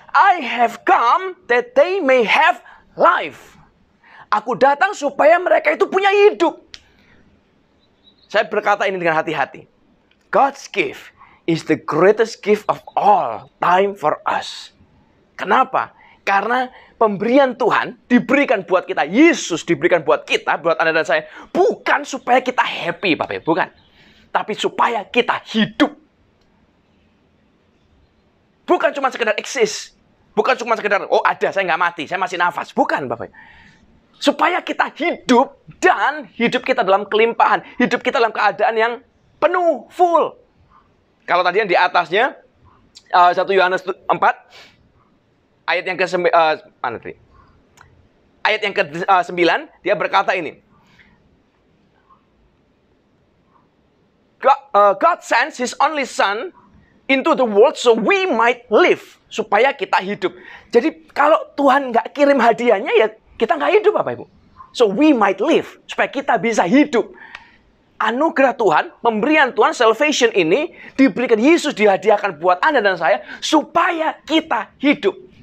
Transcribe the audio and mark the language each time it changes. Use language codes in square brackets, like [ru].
[en] I have come that they may have life. [id] Aku datang supaya mereka itu punya hidup. Saya berkata ini dengan hati-hati. [en] God's gift is the greatest gift of all time for us. [id] Kenapa? Karena pemberian Tuhan diberikan buat kita. Yesus diberikan buat kita, buat Anda dan saya. Bukan supaya kita happy, Bapak Ibu, bukan. Tapi supaya kita hidup. Bukan cuma sekedar eksis. Bukan cuma sekedar, oh ada, saya nggak mati, saya masih nafas. Bukan, Bapak. Supaya kita hidup, dan hidup kita dalam kelimpahan. Hidup kita dalam keadaan yang penuh, full. Kalau tadi yang di atasnya, 1 Yohanes 4, ayat yang ke-9, ayat yang ke-9, dia berkata ini. [en] God sends His only Son into the world so we might live. [id] Supaya kita hidup. Jadi kalau Tuhan nggak kirim hadiahnya, ya kita nggak hidup, Bapak Ibu. [en] So we might live. [id] Supaya kita bisa hidup. Anugerah Tuhan, pemberian Tuhan, salvation ini diberikan, Yesus dihadiahkan buat Anda dan saya supaya kita hidup.